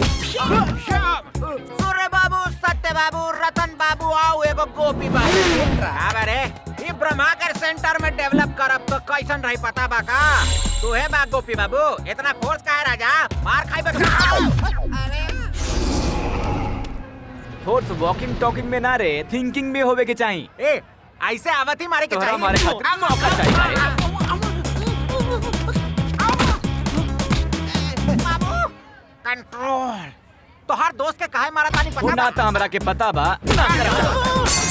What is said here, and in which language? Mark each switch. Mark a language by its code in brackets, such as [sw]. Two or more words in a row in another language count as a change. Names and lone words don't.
[bho] सूर्य बाबू, सत्य बाबू, रतन बाबू आओ एगो गोपी बाबू। अरे ई ब्रह्माकर सेंटर में डेवलप करब तो कैसन रही पता बा का? तू है बा गोपी बाबू, इतना फोर्स का है राजा? मार खाई अरे फोर्स [en] walking talking [bho] में ना रे, थिंकिंग में होवे के चाहिए। ए ऐसे आवत ही मारे के तोहरा चाहिए। हमारे खातिर मौका चाहिए। बाबू कंट्रोल। तो हर दोस्त के काहे मारा तानी पता ना बा? तो हमरा के पता बा ना करब।